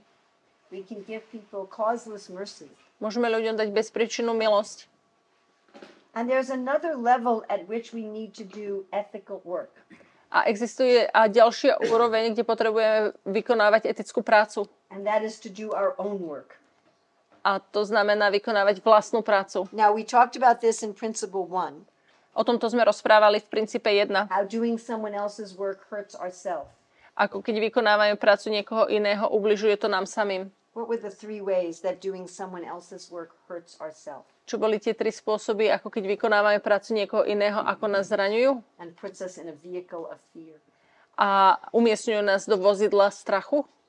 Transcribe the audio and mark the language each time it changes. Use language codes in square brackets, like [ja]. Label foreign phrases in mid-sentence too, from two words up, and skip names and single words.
[en] We can give people causeless mercy. [sk] Môžeme ľuďom dať bezpríčinnú milosť. [en] And there's another level at which we need to do ethical work. [sk] A existuje ďalšia úroveň, kde potrebujeme vykonávať etickú prácu. [en] And that is to do our own work. [sk] A to znamená vykonávať vlastnú prácu. [en] Now we talked about this in principle 1. [sk] O tomto sme rozprávali v princípe 1. [en] How doing someone else's work hurts ourselves. [sk] Ako keď vykonávame prácu niekoho iného, ubližuje to nám samým. [en] What were the 3 ways that doing someone else's work hurts ourselves? [sk] Čo boli tie 3 spôsoby, ako keď vykonávame prácu niekoho iného, ako nás zraňujú? [en] And puts us in a vehicle of fear. [sk] A umiestňujú nás do vozidla strachu?